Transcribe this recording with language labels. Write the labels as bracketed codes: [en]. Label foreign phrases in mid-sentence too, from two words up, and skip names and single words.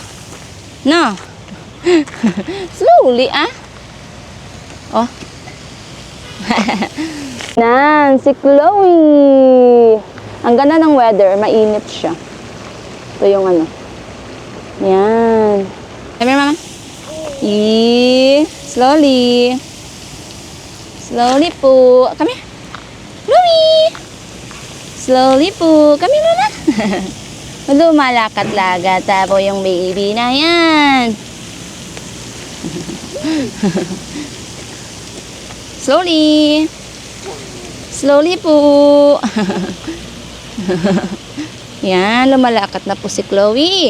[en] No. Slowly, Oh. [tl] Nan, si Chloe. Ang ganda ng weather. Mainit siya. Ito yung Yan. [en] Come here, mama. Slowly. Slowly po. Come here. Chloe. Slowly po. Come here, mama. [tl] Lumalakat-lagat po yung baby na yan. [en] Slowly. Slowly po. [tl] Yan, lumalakat na po si Chloe.